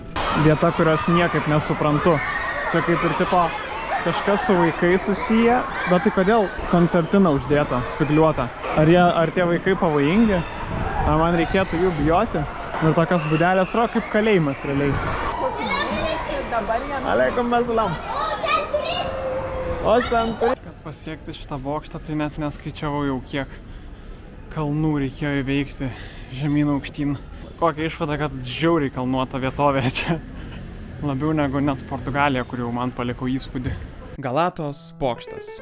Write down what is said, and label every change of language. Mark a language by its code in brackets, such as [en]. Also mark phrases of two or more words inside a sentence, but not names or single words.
[lt] Vieta, kurios niekaip nesuprantu. Čia kaip ir tipo kažkas su vaikais susiję, bet tai kodėl koncertina uždėta, spigliuota? Ar tie vaikai pavojingi? Ar man reikėtų jų bijoti? Ir tokios būdelės rodo kaip kalėjimas realiai. [tr] Aleikum salam. O sen turist. [lt] Kad pasiekti šitą bokštą, tai net neskaičiavau jau kiek kalnų reikėjo įveikti žemyn aukštyn. Kokia išvada, kad žiauriai kalnuota vietovė čia. Labiau negu net Portugalija, kur jau man paliko įspūdį. Galatos bokštas.